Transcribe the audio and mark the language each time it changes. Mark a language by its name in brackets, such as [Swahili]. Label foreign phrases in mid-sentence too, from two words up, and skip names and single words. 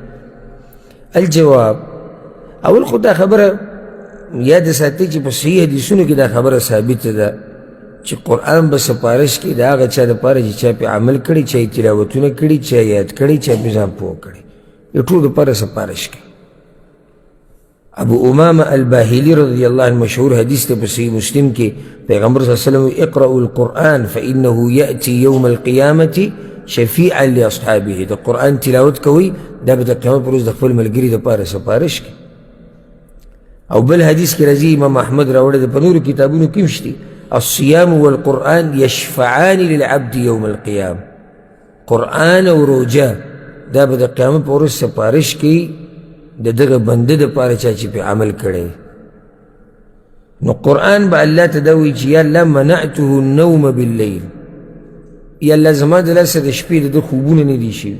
[Pashto] الجواب، اول خو دا خبره یاد ساتئ چې په صحیح حدیثونو کې دا خبره ثابته ده چې قرآن به سپارش کوي د هغه چا دپاره چې چا پې عمل کړی، چا یې تلاوتونه کړي، چا یاد کړی، چا پې ځان پوه کړی، د ټولو دپاره سپارش کوي. ابو امامه الباهلي [Arabic] رضی الله عنه [Pashto] مشهور حدیث دی په صحیح مسلم کې، پیغمبر [Arabic] صلی الله علیه وسلم اقرأوا القرآن فإنه يأتي يوم القيامة شفيعا لأصحابه. [Pashto] د قرآن تلاوت کوي دا به د قیامت پر ورځ د خپل ملګري دپاره سپارش کوي. او بل حدیث کې راځي امام احمد راوړی دی، په نورو کتابونو کې هم شتي، [Arabic] الصيام والقرآن يشفعان للعبد يوم القيامة. [Pashto] قرآن او روجه دا به د قیامت په ورځ سپارش کوي د دغه بنده دپاره چا چې پې عمل کړی. نو قرآن به الله ته دا وایي چې یا الله [Arabic] منعته النوم باللیل، [Pashto] یا الله زما د لاسه د شپې د ده خوبونه نه دي شوي.